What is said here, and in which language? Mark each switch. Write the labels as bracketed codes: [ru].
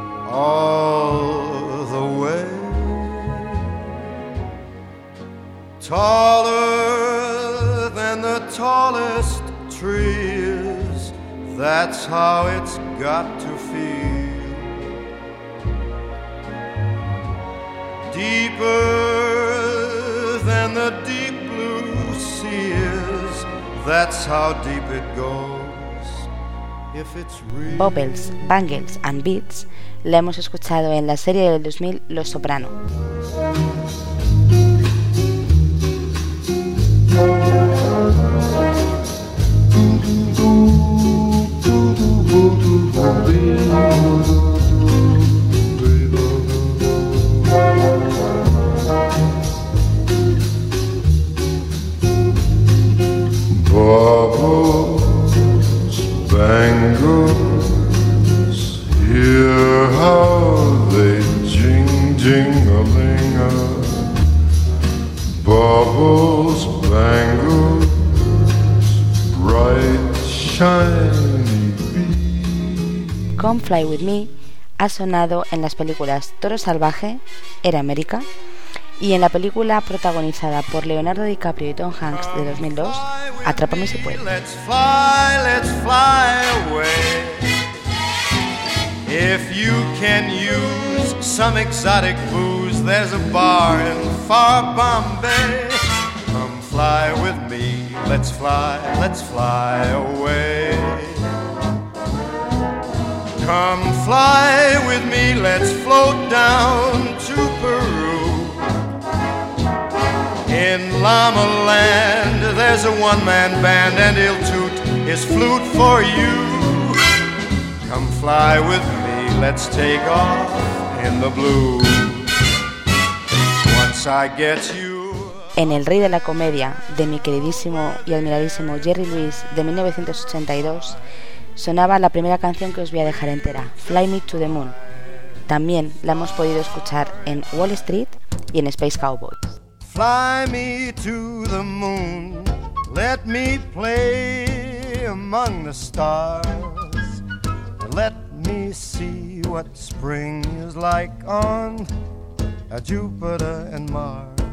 [en] All the way, taller than the tallest trees, that's how it's got to feel. Deeper than the deep blue sea is, that's how deep it goes. If it's real. [es] Bubbles, Bangles and Beats la hemos escuchado en la serie del 2000 Los Soprano. [en] Bubbles, bangles, hear how they jing jingling. Bubbles, bangles, bright shiny bees. [es] Come Fly With Me ha sonado en las películas Toro Salvaje, Era América, y en la película protagonizada por Leonardo DiCaprio y Tom Hanks de 2002, Atrápame si puedes. [en] Let's fly, let's fly away. If you can use some exotic booze, there's a bar in far Bombay. Come fly with me, let's fly away. Come fly with me, let's float down to Peru. In Llama Land, there's a one-man band, and he'll toot his flute for you. Come fly with me, let's take off in the blue. Once I get you. [es] En El Rey de la Comedia, de mi queridísimo y admiradísimo Jerry Lewis, de 1982, sonaba la primera canción que os voy a dejar entera, Fly Me to the Moon. También la hemos podido escuchar en Wall Street y en Space Cowboys. [en] Fly me to the moon, let me play among the stars, let me see what spring is like on Jupiter and Mars.